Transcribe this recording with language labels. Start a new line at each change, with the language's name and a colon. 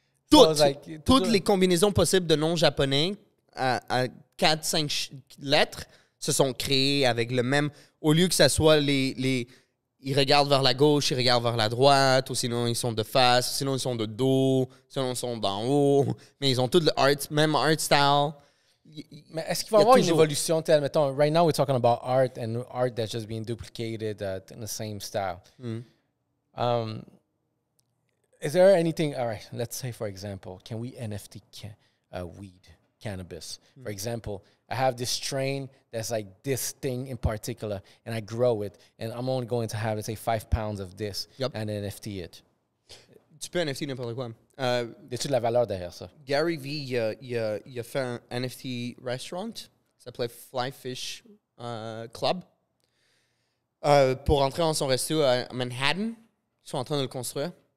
French: Toutes les combinaisons possibles de noms japonais à 4-5 lettres se sont créées avec le même... Au lieu que ça soit ils regardent vers la gauche, ils regardent vers la droite, ou sinon ils sont de face, sinon ils sont de dos, sinon ils sont d'en haut. Mais ils ont tous le même art style. Mais est-ce qu'il va y avoir une évolution?
English: Mettons, right now we're talking about art and art that's just being duplicated in the same style. Is there anything, all right, let's say, for example, can we NFT weed, cannabis? For example, I have this strain that's like this thing in particular, and I grow it, and I'm only going to have, let's say, 5 pounds of this, and NFT it.
French: Tu peux NFT n'importe quoi. Y a-tu de la valeur derrière ça? Gary Vee, il a fait un NFT restaurant. Ça s'appelait Fly Fish Club. Pour entrer dans son resto à Manhattan, ils sont en train de le construire.